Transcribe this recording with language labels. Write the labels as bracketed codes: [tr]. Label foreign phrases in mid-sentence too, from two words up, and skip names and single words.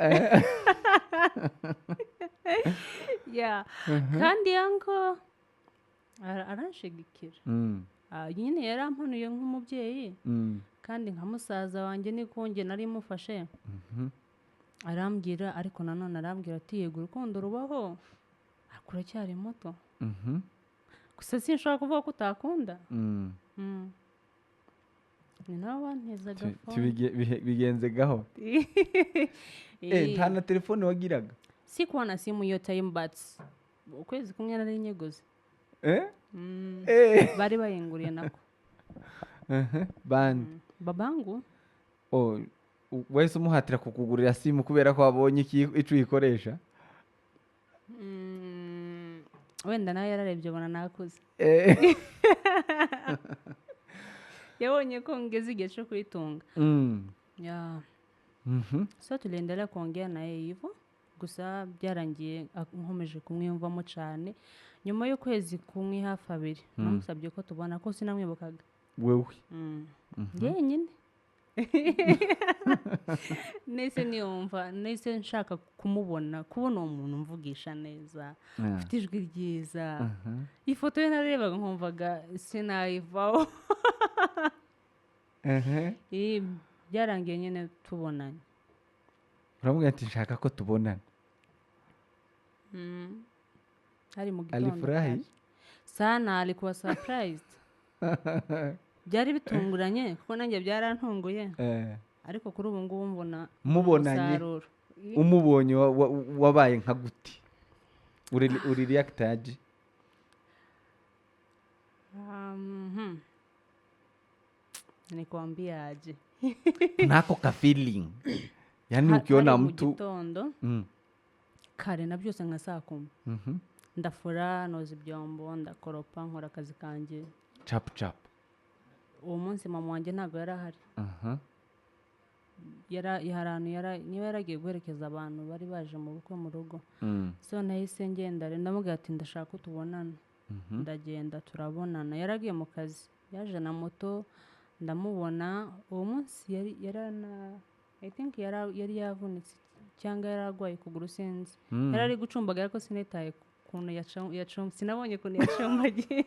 [rw] ya kandi yanko aranshigikira nyine yarampanuye nk'umubyeyi kandi nka musaza wanjye niko njye nari mufashe arambwira ariko nanone arambwira ati yego urukundo rubaho kuracyari muto gusa sinshobora kuvuga ko utakunda ni nawe wantezaga bigenze gaho nta na telefone wagiraga [sw] sikuwa na simu iyo time [rw] but ukwezi kumwe nari nyeguze bari bayinguriye nako bandi babangu wese umuhatira kukugurira simu kubera ko wabonye icyo uyikoresha wenda nawe yararebye abona nakuze yabonye ko ngeze igihe cyo kuyitunga [sw] so tuliendelea kuongea naye hivyo [rw] gusa byarangiye nkomeje kumwiyumvamo cyane nyuma y'ukwezi kumwe hafi 2 namusabye ko tubona ko sinamwibukaga wewe yenyine nese niyumva nese nshaka kubona umuntu mvugisha neza ufite ijwi ryiza ifoto ye narebaga nkumvaga sinayivaho byarangiye nyine tubonanye uramubwira ati nshaka ko tubonana hari mu gitondo [sw] alifurahi sana alikuwa surprised [rw] byari bitunguranye kuko nanjye byarantunguye ariko kuri ubu ngubu mbona mubonanye umubonye wabaye nka guti uri reactaje [sw] nikwambia aje nako ka feeling yani ukiona mtu gitondo kare na byose nka saa 10 ndafura noza ibyombo ndakoropa nkora akazi kanjye chap [rw] uwo munsi mama wanjye ntabwo yarahari niba yaragiye guherekeza abantu bari baje mu bukwe mu rugo so nahise ngenda ndamubwira ati ndashaka ko tubonana ndagenda turabonana yaragiye mu kazi yaje na moto ndamubona uwo munsi [en] I think [rw] yari yavunitse cyangwa yararwaye kuguru sinzi yarari gucumbaga ariko sinitaye kuntu sinabonye kuntu yacumbagiye